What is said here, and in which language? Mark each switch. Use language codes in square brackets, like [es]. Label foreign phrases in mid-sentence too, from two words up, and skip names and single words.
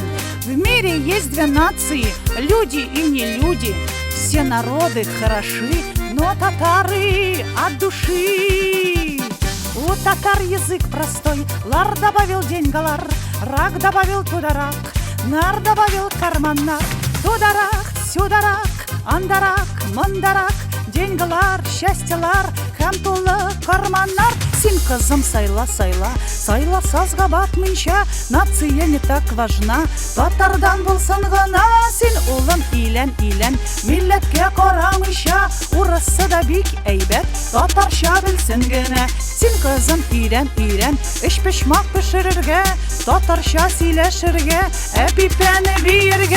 [ru] В мире есть две нации, люди и не люди. Все народы хороши, но татары от души. У татар язык простой, лар добавил деньгалар, рак добавил тударак, нар добавил карманнар. Тударак, сюдарак, андарак, мандарак, деньгалар, счастьялар, [tt] һәм тулы карманнар. Син кызым сайла, сайла, сайла сазга батмыйча, [ru] нация не так важна, [tt] татардан булсын гына. Син улым илән, илән, милләткә карамыйча, урысы да бик әйбәт, татарча белсен генә. Син кызым ирән, ирән, эш пешмак пешерергә, татарча сөйләшергә, әпипәне биергә.